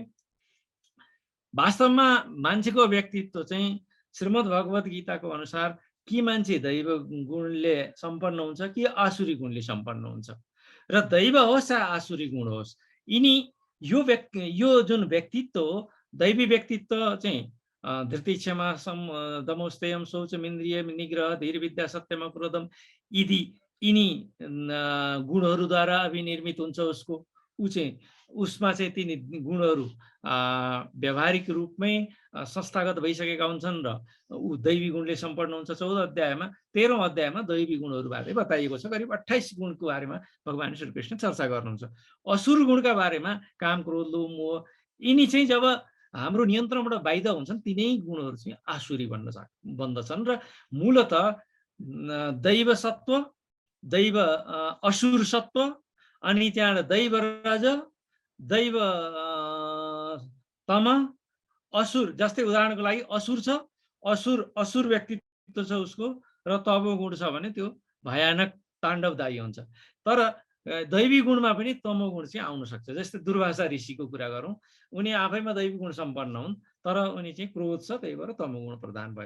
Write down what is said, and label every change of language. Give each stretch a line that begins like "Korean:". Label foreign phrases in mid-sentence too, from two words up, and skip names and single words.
Nepali: वास्तवमा मान्छेको व्यक्तित्व चाहिँ श्रीमद् भगवत गीताको अनुसार कि मान्छे दैव गुणले सम्पन्न हुन्छ कि आसुरी गुणले सम्पन्न हुन्छ। र दैव होस् या आसुरी गुण होस्, यिनी यो जुन व्यक्तित्व हो, दैवी व्यक्तित्व चाहिँ
Sanskrit: धृति, क्षमा, दमोस्तेयम, शौचमिन्द्रिय निग्रह, धीर, विद्या, सत्यम, क्रोधम,
Nepali: यिनी गुणहरूद्वारा अभिनिर्मित हुन्छ उसको। उसमा चाहिँ तिनी गुणहरू व्यावहारिक रूपमै संस्थागत भइसकेका हुन्छन्, र ऊ दैवी गुणले सम्पन्न हुन्छ। 14 अध्यायमा 13औं अध्यायमा दैवी गुणहरू बारे बताइएको छ। करिब 28 गुणको बारेमा भगवान श्री कृष्ण चर्चा गर्नुहुन्छ। असुर गुणका बारेमा काम, क्रोध, लोभ, मोह, यिनी चाहिँ जब हाम्रो नियन्त्रणबाट बाहिर हुन्छन्, तिनै गुणहरू चाहिँ आसुरी बन्दछन्। र मूलत दैव सत्व, दैव असुर सत्व, अनि त्यहाँबाट दैव रज, दैव तम, असुर। जस्तै उदाहरणको लागि असुर छ, असुर व्यक्तित्व छ उसको, र तमो गुण छ भने त्यो भयानक ताण्डवदायी हुन्छ। तर दैवी गुणमा पनि तमो गुण चाहिँ आउन सक्छ। जस्तै दुर्वासा ऋषिको कुरा गरौँ, उनी आफैमा दैवी गुण सम्पन्न हुन्, तर उनी चाहिँ क्रोध छ, त्यही भएर तमो गुण प्रधान भयो।